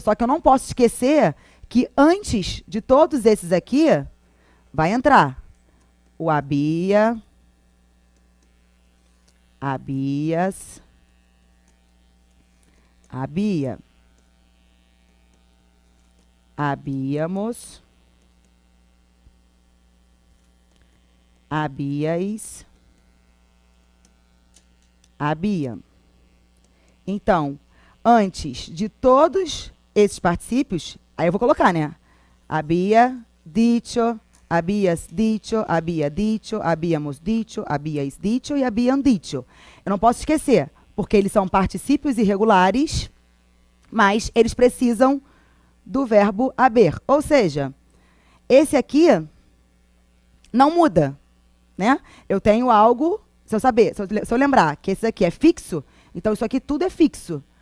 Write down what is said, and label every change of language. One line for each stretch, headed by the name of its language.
Portuguese: Só que eu não posso esquecer que antes de todos esses aqui, vai entrar o
Spanish: había, habías, había, habíamos, habíais, había.
Portuguese: Então, antes de todos esses particípios, aí eu vou colocar, né?
Spanish: Había dicho, habías dicho, había dicho, habíamos dicho, habíais dicho e habían dicho.
Portuguese: Eu não posso esquecer, porque eles são particípios irregulares, mas eles precisam do verbo haber. Ou seja, esse aqui não muda, né? Eu tenho algo, se eu lembrar que esse aqui é fixo, então isso aqui tudo é fixo.